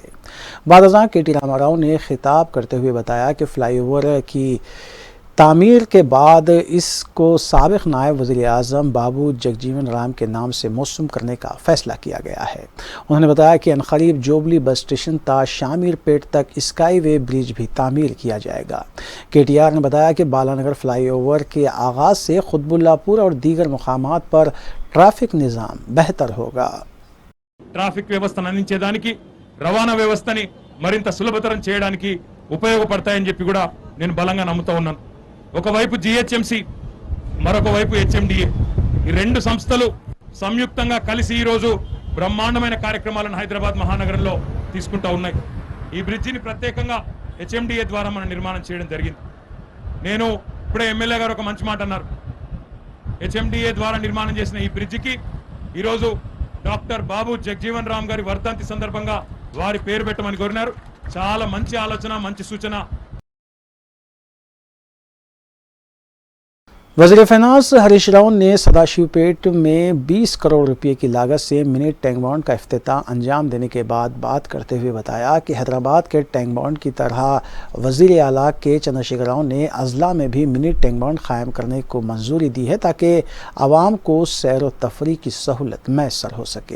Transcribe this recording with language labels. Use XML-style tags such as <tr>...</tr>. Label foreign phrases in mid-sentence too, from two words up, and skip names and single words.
<ur>بعد ازاں کے ٹی راما راؤ نے خطاب کرتے ہوئے بتایا کہ فلائی اوور کی تعمیر کے بعد اس کو سابق نائب وزیر اعظم بابو جگجیون رام کے نام سے موسوم کرنے کا فیصلہ کیا گیا ہے۔ انہوں نے بتایا کہ عنقریب جوبلی بس اسٹیشن تا شامیر پیٹ تک اسکائی وے برج بھی تعمیر کیا جائے گا۔ کے ٹی آر نے بتایا کہ بالانگر فلائی اوور کے آغاز سے قطب اللہ پور اور دیگر مقامات پر ٹریفک نظام بہتر ہوگا۔</ur> <te>ట్రాఫిక్ వ్యవస్థను అందించేదానికి రవాణా వ్యవస్థని మరింత సులభతరం చేయడానికి ఉపయోగపడతాయని చెప్పి కూడా నేను బలంగా నమ్ముతా ఉన్నాను। ఒకవైపు జిహెచ్ఎంసి, మరొక వైపు హెచ్ఎండిఏ, ఈ రెండు సంస్థలు సంయుక్తంగా కలిసి ఈ రోజు బ్రహ్మాండమైన కార్యక్రమాలను హైదరాబాద్ మహానగరంలో తీసుకుంటా ఉన్నాయి। ఈ బ్రిడ్జిని ప్రత్యేకంగా హెచ్ఎండిఏ ద్వారా మనం నిర్మాణం చేయడం జరిగింది। నేను ఇప్పుడే ఎమ్మెల్యే గారు ఒక మంచి మాట అన్నారు। హెచ్ఎండిఏ ద్వారా నిర్మాణం చేసిన ఈ బ్రిడ్జికి ఈరోజు డాక్టర్ బాబు జగజీవన్ రామ్ గారి వర్ధంతి సందర్భంగా వారి పేరు పెట్టమని కోరినారు। చాలా మంచి ఆలోచన, మంచి సూచన।</te> <ur>وزیر فائنانس ہریش راؤ نے سداشیو پیٹ میں 20 کروڑ روپے کی لاگت سے منی ٹینک بانڈ کا افتتاح انجام دینے کے بعد بات کرتے ہوئے بتایا کہ حیدرآباد کے ٹینک بانڈ کی طرح وزیر اعلیٰ کے چندرشیکھر راؤ نے اضلاع میں بھی منی ٹینک بانڈ قائم کرنے کو منظوری دی ہے تاکہ عوام کو سیر و تفریح کی سہولت میسر ہو سکے۔</ur>